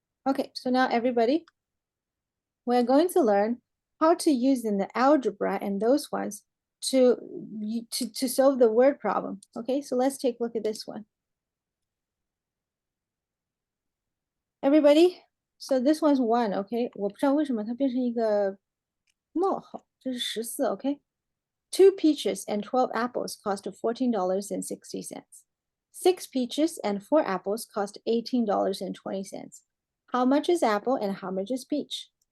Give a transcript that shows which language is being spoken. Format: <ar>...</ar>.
<en>Okay, so now everybody, we're going to learn how to use in the algebra and those ones to solve the word problem. Okay, so let's take a look at this one. Everybody, so this one's 1, okay?</en> <zh>我不知道为什么它变成一个冒号，这是14, okay?</zh> <en>2 peaches and 12 apples cost $14.60. 6 peaches and 4 apples cost $18.20. How much is apple and how much is peach?</en>